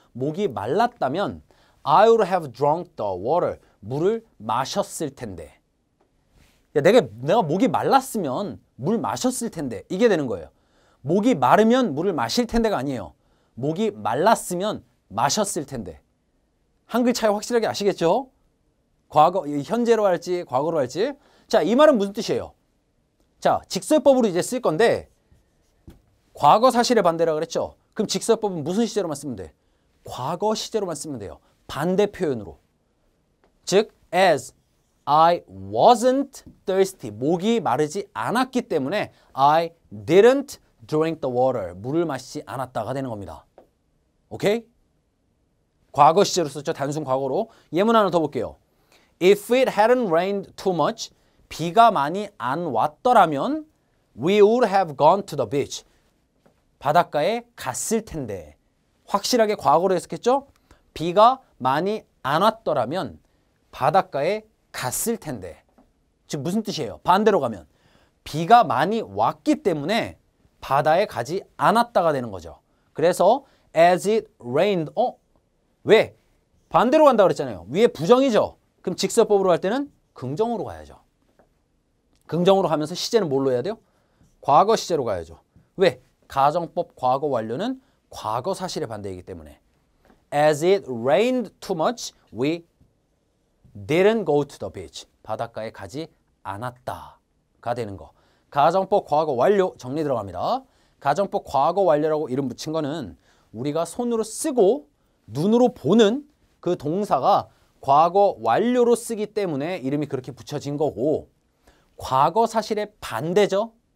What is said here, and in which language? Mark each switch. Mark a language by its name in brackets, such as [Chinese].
[Korean] 목이 말랐다면 [English] I would have drunk the water. [Korean] 물을 마셨을 텐데. 야, 내가 목이 말랐으면 물 마셨을 텐데. 이게 되는 거예요. 목이 마르면 물을 마실 텐데가 아니에요. 목이 말랐으면 마셨을 텐데. 한글 차이 확실하게 아시겠죠? 과거, 현재로 할지 과거로 할지. 자, 이 말은 무슨 뜻이에요? 자, 직설법으로 이제 쓸 건데 과거 사실의 반대라 그랬죠? 그럼 직설법은 무슨 시제로만 쓰면 돼? 과거 시제로만 쓰면 돼요. 반대 표현으로. 즉, [English] as I wasn't thirsty. [Korean] 목이 마르지 않았기 때문에 [English] I didn't drink the water. [Korean] 물을 마시지 않았다가 되는 겁니다. 오케이? 과거 시제로 썼죠. 단순 과거로. 예문 하나 더 볼게요. [English] If it hadn't rained too much. [Korean] 비가 많이 안 왔더라면 [English] we would have gone to the beach. [Korean] 바닷가에 갔을 텐데. 확실하게 과거로 해석했죠? 비가 많이 안 왔더라면 바닷가에 갔을 텐데. 즉 무슨 뜻이에요? 반대로 가면 비가 많이 왔기 때문에 바다에 가지 않았다가 되는 거죠. 그래서 [English] as it rained. [Korean] 왜? 반대로 간다 그랬잖아요. 위에 부정이죠. 그럼 직설법으로 할 때는 긍정으로 가야죠. 긍정으로 가면서 시제는 뭘로 해야 돼요? 과거 시제로 가야죠. 왜? 가정법 과거 완료는 과거 사실의 반대이기 때문에. [English] As it rained too much, we didn't go to the beach. [Korean] 바닷가에 가지 않았다가 되는 거. 가정법 과거 완료 정리 들어갑니다. 가정법 과거 완료라고 이름 붙인 거는 우리가 손으로 쓰고 눈으로 보는 그 동사가 과거 완료로 쓰기 때문에 이름이 그렇게 붙여진 거고, 과거 사실의 반대죠.